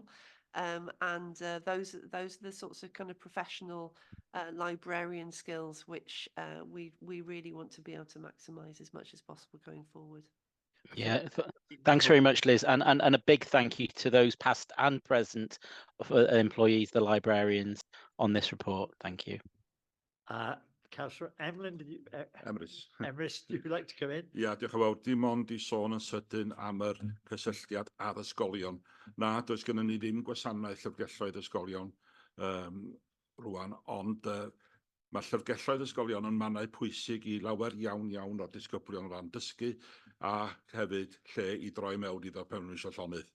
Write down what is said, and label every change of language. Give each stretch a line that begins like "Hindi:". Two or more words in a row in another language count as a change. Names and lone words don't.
English: Those are the sorts of kind of professional librarian skills which we really want to be able to maximise as much as possible going forward. Yeah, thanks very much, Liz, and a big thank you to those past and present employees, the librarians, on this report. Thank you. Councillor Emlyn, Emrys. Emrys, do you like to come in?
Welsh: Ia, diolch yn fawr. Dim ond i sôn yn sydyn am yr cysylltiad a'r ysgolion. Na, does gennym ni ddim gwasanaeth llyfrgelloedd ysgolion rwan, ond Mae llyfrgelloedd ysgolion yn mannau pwysig I lawer iawn o disgyblion o ran dysgu a hefyd lle I droi mewn iddo pan nhw eisiau llonydd.